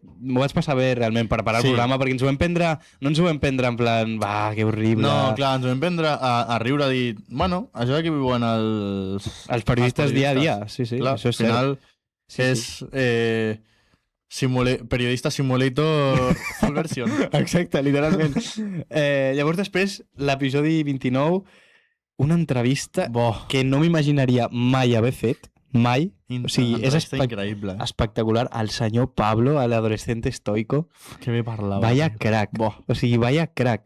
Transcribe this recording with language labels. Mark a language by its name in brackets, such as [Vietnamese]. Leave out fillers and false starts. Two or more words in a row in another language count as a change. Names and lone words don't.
[Catalan] M'ho vaig passar bé, realment, per preparar el programa, perquè ens ho vam prendre... No ens ho vam prendre [Spanish] en plan, [Catalan] va, que horrible... No, clar, ens ho vam prendre a riure, a dir, bueno, això aquí viuen els periodistes dia a dia, sí, clar, això és cert. Al final és periodista [English] simulator full version. [Catalan] Exacte, literalment. Llavors després, l'episodi 29, una entrevista que no m'imaginaria mai haver fet, mai. O sigui, és increïble. Espectacular. El senyor Pablo, [Spanish] l'adolescente estoico. [Catalan] Que bé parlava. [Spanish] Vaya crack. [Catalan] O sigui, [Spanish] vaya crack.